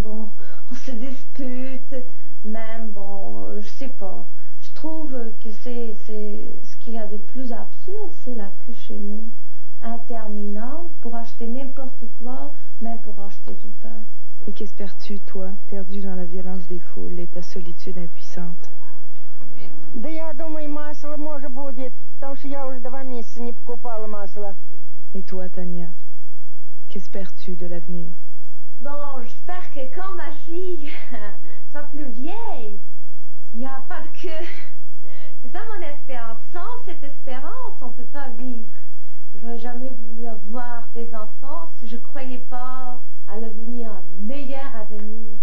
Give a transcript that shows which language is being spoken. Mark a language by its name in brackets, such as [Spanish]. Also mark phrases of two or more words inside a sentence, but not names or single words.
[French] Bon, on se dispute, même, bon, je sais pas. Je trouve que c'est ce qu'il y a de plus absurde, c'est la queue chez nous. Interminable pour acheter n'importe quoi, même pour acheter du pain. Et qu'espères-tu, toi, perdu dans la violence des foules et ta solitude impuissante? [Russian] Да я думаю, масло может будет, потому что я уже 2 месяца не покупала масло. [French] Et toi, Tania, qu'espères-tu de l'avenir? Bon, j'espère que quand ma fille soit plus vieille, il n'y aura pas de queue. C'est ça mon espérance. Sans cette espérance, on ne peut pas vivre. Je n'aurais jamais voulu avoir des enfants si je ne croyais pas à l'avenir, un meilleur avenir.